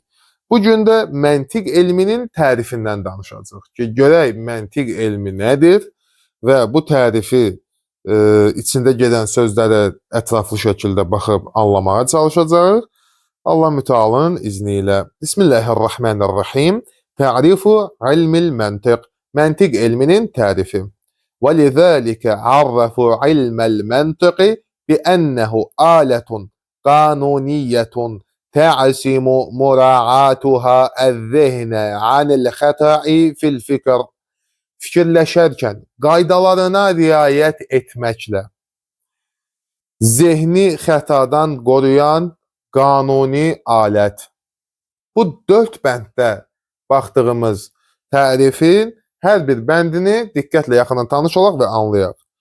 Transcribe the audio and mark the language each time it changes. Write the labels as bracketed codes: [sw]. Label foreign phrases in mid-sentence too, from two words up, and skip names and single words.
[az] Bugün də məntiq elminin tərifindən danışacağıq ki, görək məntiq elmi nədir və bu tərifi içində gedən sözlərə ətraflı şəkildə baxıb anlamağa çalışacağıq. Allah mütəalın izni ilə. Bismillahirrahmanirrahim. [ar] تعريف علم المنطق. [az] Məntiq elminin tərifi. [ar] وَلِذَٰلِكَ عَرَّفُوا عِلْمَ الْمَنْطِقِ بِأَنَّهُ آلَةٌ قَانُونِيَّةٌ تَعْصِمُ مُرَاعَاتُهَا الذِّهْنَ عَنِ الْخَطَأِ فِي الْفِكْرِ. [az] Fikirləşərkən qaydalarına riayət etməklə zehni xətadan qoruyan qanuni alət. Bu 4 bənddə baxdığımız tərifin hər bir bəndini diqqətlə yaxından tanış olaq və anlayaq.